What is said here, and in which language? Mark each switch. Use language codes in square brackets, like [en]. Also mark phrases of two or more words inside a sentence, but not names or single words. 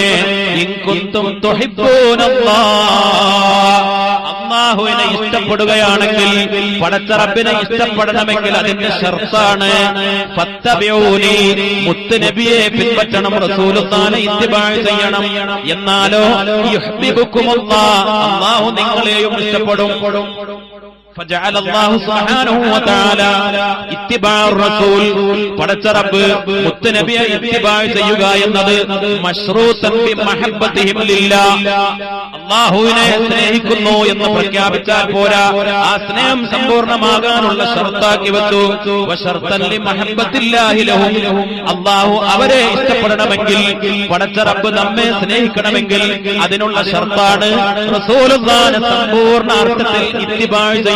[ar] إن كنتم تحبون الله, [ml] അല്ലാഹുവിനെ ഇഷ്ടപ്പെടുകയാണെങ്കിൽ, പടച്ച റബ്ബിനെ ഇഷ്ടപ്പെടണമെങ്കിൽ അതിന്റെ ശർത്താണ് ഫത്തബിഊനി, മുത്തുനബിയെ പിൻപറ്റണം, റസൂലുള്ളാഹിനെ ഇത്തിബാ ചെയ്യണം. എന്നാലോ യുഹ്ബിബുകുമുല്ലാഹ്, അല്ലാഹു നിങ്ങളെയും ഇഷ്ടപ്പെടും. [ar] فجعل الله سبحانه وتعالى اتباع الرسول, [ml] പടച്ച റബ്ബ് മുത്തുനബിയെ ഇത്തിബാ ചെയ്യുക എന്നത് [ar] مشروطا بمحبتهم لله, [ml] അല്ലാഹുവിനെ സ്നേഹിക്കുന്നു എന്ന് പ്രഖ്യാപിച്ചാൽ പോരാ, ആ സ്നേഹം സമ്പൂർണ്ണമാകാനുള്ള ഷർത്താക്കി വെച്ചു. [ar] وشرطا لمحبة الله لهم, [ml] അല്ലാഹു അവരെ ഇഷ്ടപ്പെടണമെങ്കിൽ, പടച്ച റബ്ബ് നമ്മെ സ്നേഹിക്കണമെങ്കിൽ അതിനുള്ള ഷർത്താണ് റസൂലുള്ളാഹിനെ സമ്പൂർണ്ണ അർത്ഥത്തിൽ ഇത്തിബാ ചെയ്യണം.